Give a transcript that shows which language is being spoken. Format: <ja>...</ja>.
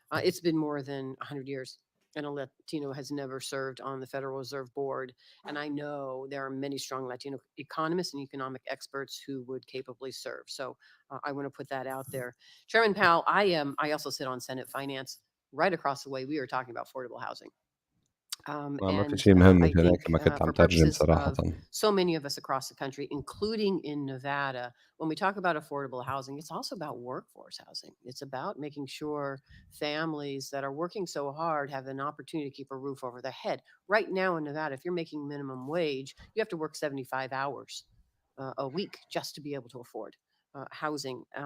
<en>It's been more than 100 years, and a Latino has never served on the Federal Reserve Board. And I know there are many strong Latino economists and economic experts who would capably serve. So I want to put that out there. Chairman Powell, I also sit on Senate Finance. Right across the way, we were talking about affordable housing.</en> <ar>ما في شيء مهم مثل هيك ما كنت عم ترجم صراحة.</ar> <en>So many of us across the country, including in Nevada, when we talk about affordable housing, it's also about workforce housing. It's about making sure families that are working so hard have an opportunity to keep a roof over their head. Right now in Nevada, if you're making minimum wage, you have to work 75 hours a week just to be able to afford housing.</en>